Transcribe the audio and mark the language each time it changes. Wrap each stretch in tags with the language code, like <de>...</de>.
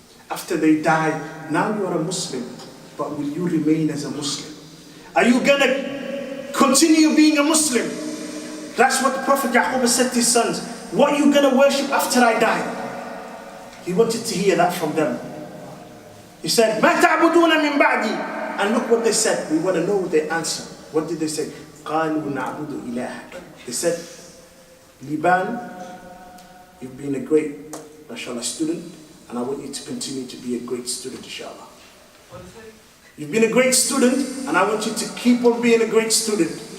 <en>After they die, now you are a Muslim, but will you remain as a Muslim? Are you going to continue being a Muslim? That's what the Prophet Yaqub said to his sons. What are you going to worship after I die? He wanted to hear that from them. He said,</en> <ar>مَا تَعْبُدُونَ مِن بَعْدِي.</ar> <en>And look what they said. We want to know their answer. What did they say?</en> <ar>قَالُوا نَعْبُدُ إِلَهَكَ.</ar> <en>They said, Liban, you've been a great, mashallah, student, and I want you to continue to be a great student, inshallah. You've been a great student, and I want you to keep on being a great student.</en>